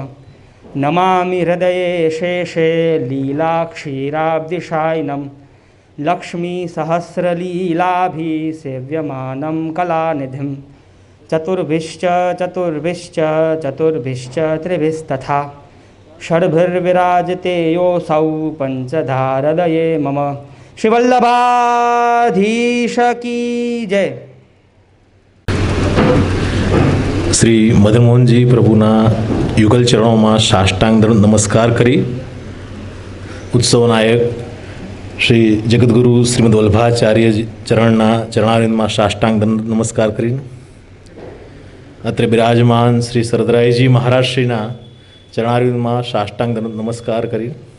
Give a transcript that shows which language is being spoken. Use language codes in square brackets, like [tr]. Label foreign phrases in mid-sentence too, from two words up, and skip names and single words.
[sa] नमामि हृदये शेषे लीलाक्षीराब्धिशायिनं लक्ष्मीसहस्रलीलाभिसेव्यमानं कलानिधिं। चतुर्भिश्च त्रिभिस्तथा षड्भिर्विराजते योऽसौ पंचधारदये मम। [hi] श्री वल्लभाधीश की जय। [gu] શ્રી મદનમોહનજી પ્રભુના યુગલ ચરણોમાં સાષ્ટાંગ નમસ્કાર કરી ઉત્સવ નાયક શ્રી જગદગુરુ શ્રીમદ વલ્લભાચાર્ય ચરણના ચરણારવિંદમાં સાષ્ટાંગ નમસ્કાર કરી અત્રે બિરાજમાન શ્રી સરદરાયજી મહારાજશ્રીના ચરણારવિંદમાં સાષ્ટાંગ નમસ્કાર કરી